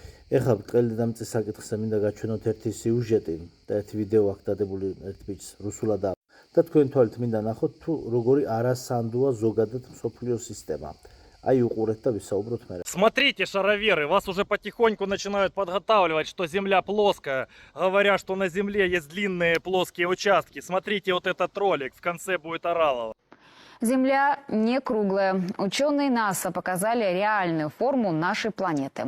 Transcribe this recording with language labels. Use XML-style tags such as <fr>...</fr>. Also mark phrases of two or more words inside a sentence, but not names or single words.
<ka>ეხლა ბრტყელი დედამიწის საკითხზე მინდა გაჩვენოთ ერთი სიუჟეტი და ერთი ვიდეო აქვს დადებული ერთ ბიჭს რუსულად და თქვენ თვალით მინდა ნახოთ თუ როგორი არასანდოა ზოგადად მსოფლიო სისტემა. Აი უყურეთ და ვისაუბროთ მერე.</ka> <ru>Смотрите, шароверы, вас уже потихоньку начинают подготавливать, что Земля плоская, говоря, что на Земле есть длинные плоские участки. Смотрите вот этот ролик, в конце будет оралово. Земля не круглая. Ученые НАСА показали реальную форму нашей планеты.</ru>